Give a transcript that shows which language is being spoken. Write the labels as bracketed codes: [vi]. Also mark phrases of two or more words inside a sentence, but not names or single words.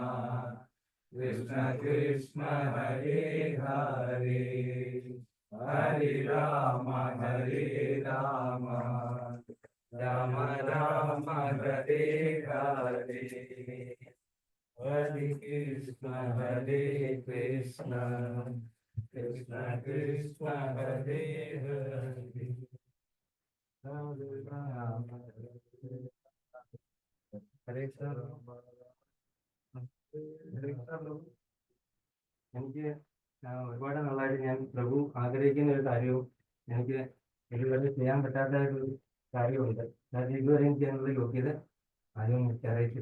[ml] കൃഷ്ണ കൃഷ്ണ ഹരേ ഹരേ ഹരേ രാമ ഹരേ രാമ രാമ രാമ ഹരേ ഹരേ ഹരേ കൃഷ്ണ ഹരേ കൃഷ്ണ കൃഷ്ണ കൃഷ്ണ ഹരേ ഹരേ ഹരേ രാമ ഹരേ കൃഷ്ണ. എനിക്ക് ഒരുപാട് നാളായിട്ട് ഞാൻ പ്രഭു ആഗ്രഹിക്കുന്ന ഒരു കാര്യവും എനിക്ക് ഇതുവരെ ചെയ്യാൻ പറ്റാത്തതായിട്ടൊരു കാര്യമുണ്ട്. അതായത് ഇതുവരെയും ചെയ്യാനുള്ള യോഗ്യത ആരും എനിക്ക് അറിയിച്ചില്ല.